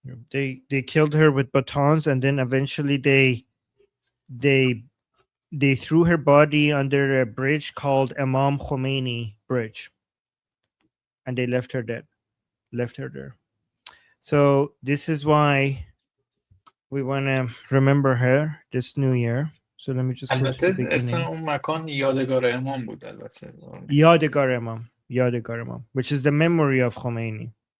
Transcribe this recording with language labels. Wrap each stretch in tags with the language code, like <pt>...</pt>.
<en>They killed her with batons, and then eventually they threw her body under a bridge called Imam Khomeini Bridge, and they left her there. So this is why we want to remember her this new year. So let me just go to the beginning.</en> <fa>اسم اون مکان یادگار امام بود البته.</fa> <en>یادگار امام, which is the memory of Khomeini.</en>